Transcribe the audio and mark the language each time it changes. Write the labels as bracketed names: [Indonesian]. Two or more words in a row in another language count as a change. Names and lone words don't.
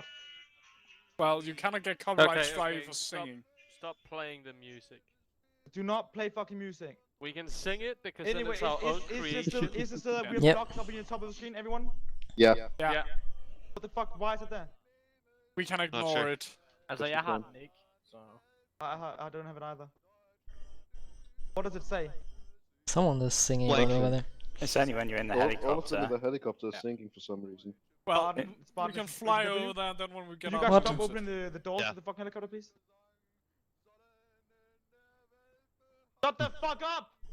[English] Well, you cannot get copyright Okay, strike okay, for stop. singing. Stop playing the music. Do not play fucking music. We can sing it because Anyway, then it's our own is creation. this still a weird Yep. box up on the top of the screen, everyone? Yeah. Yeah. What the fuck? Why is it there? We can ignore sure. it. [Danish] Altså, jeg har den ikke, så... [English] I don't have it either. What does it say? Someone is singing Blank. all over there. It's only when you're in the All of them helicopter. in the helicopter are sinking for some reason. Well, Spartan, we Spartan, can is fly it W? over there, and then when we get Could you out, guys we stop can opening the doors Yeah. to the fucking helicopter, please? Shut the fuck up!